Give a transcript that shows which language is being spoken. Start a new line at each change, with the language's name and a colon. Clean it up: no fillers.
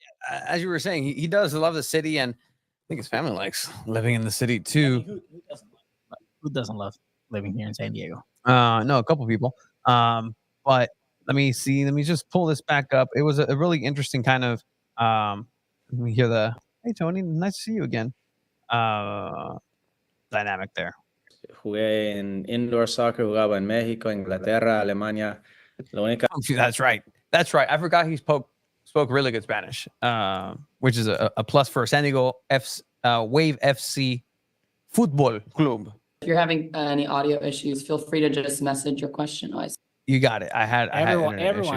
English: As you were saying, he does love the city, and I think his family likes living in the city too. Who doesn't love living here in San Diego? No, a couple people. But let me see. Let me just pull this back up. It was a really interesting kind of. Let me hear the. Hey Tony, nice to see you again. Dynamic there.
Spanish: Jugué en indoor soccer, jugaba en México, Inglaterra, Alemania. La única
English: Oh, that's right. That's right. I forgot he spoke really good Spanish, which is a plus for San Diego Wave FC Football Club. If you're having any audio issues, feel free to just message your question. You got it. I had Everyone